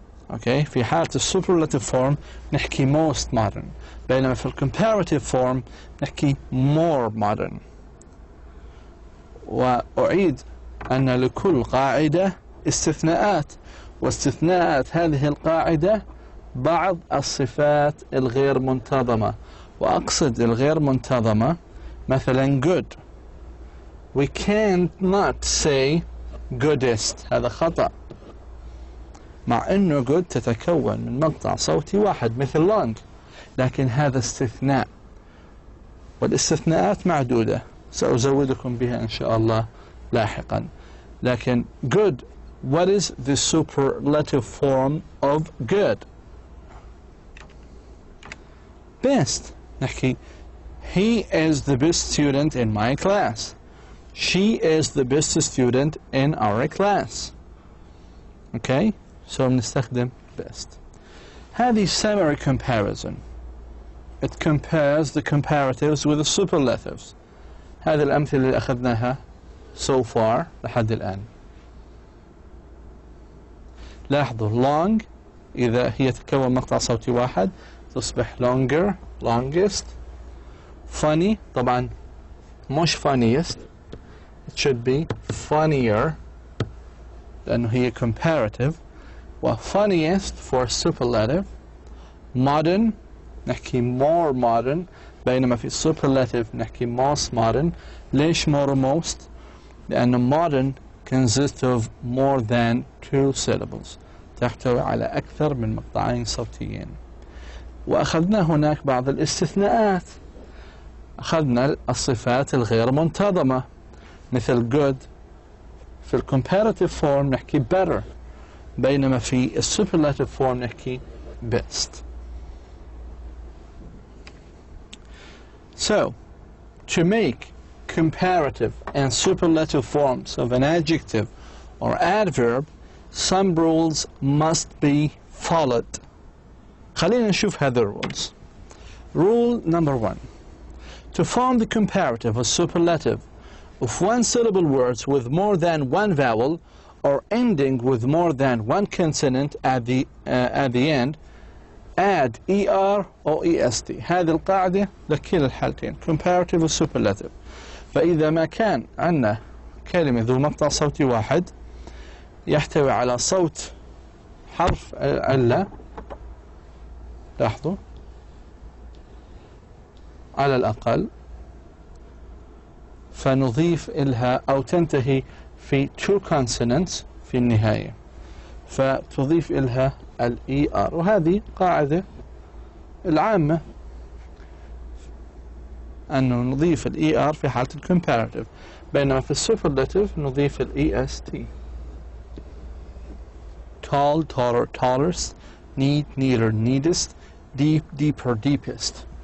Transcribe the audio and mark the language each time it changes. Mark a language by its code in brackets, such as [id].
[en] Okay, [ar] في حالة [en] superlative form [ar] نحكي [en] most modern، [ar] بينما في [en] comparative form نحكي more modern. [ar] وأعيد أن لكل قاعدة استثناءات، واستثناءات هذه القاعدة بعض الصفات الغير منتظمة، وأقصد الغير منتظمة مثلا good. [en] We can't not say goodest. [ar] هذا خطأ، مع أنه good تتكون من مقطع صوتي واحد مثل long، لكن هذا استثناء، والاستثناءات معدودة سأزودكم بها إن شاء الله لاحقا. لكن [en] good, what is the superlative form of good? Best. [ar] نحكي [en] he is the best student in my class. She is the best student in our class. Okay, so [ar] بنستخدم [en] best. [ar] هذه [en] summary comparison. It compares the comparatives with the superlatives. [ar] هذه الأمثلة اللي أخذناها [en] so far [ar] لحد الآن. لاحظوا long إذا هي تتكون مقطع صوتي واحد تصبح longer longest. [en] funny [ar] طبعا مش [en] funniest, it should be funnier [ar] لأنه هي [en] comparative. [ar] و [en] funniest for superlative. modern [ar] نحكي [en] more modern، [ar] بينما في [en] superlative نحكي most modern. [ar] ليش [en] more most؟ [ar] لأن [en] modern consists of more than 2 syllables، [ar] تحتوي على أكثر من مقطعين صوتيين. وأخذنا هناك بعض الاستثناءات، أخذنا الصفات الغير منتظمة مثل good. في [en] comparative form [ar] نحكي [en] better، [ar] بينما في [en] superlative form نحكي best. So, to make comparative and superlative forms of an adjective or adverb, some rules must be followed. [ar] خلينا نشوف هذه rules. [en] Rule number 1. To form the comparative or superlative of one syllable words with more than one vowel or ending with more than one consonant at the end, add ER or EST. [ar] هذه القاعدة لكلا الحالتين comparative و superlative. فإذا ما كان عندنا كلمة ذو مقطع صوتي واحد يحتوي على صوت حرف علة، لاحظوا على الأقل، فنضيف إلها أو تنتهي في 2 consonants في النهاية، فتضيف إلها ال ER. وهذه قاعدة العامة أنه نضيف ال ER في حالة الكمباراتيف، بينما في السوبرلاتيف نضيف ال EST. [en] tall, taller, tallest, neat, neater, neatest, deep, deeper, deepest.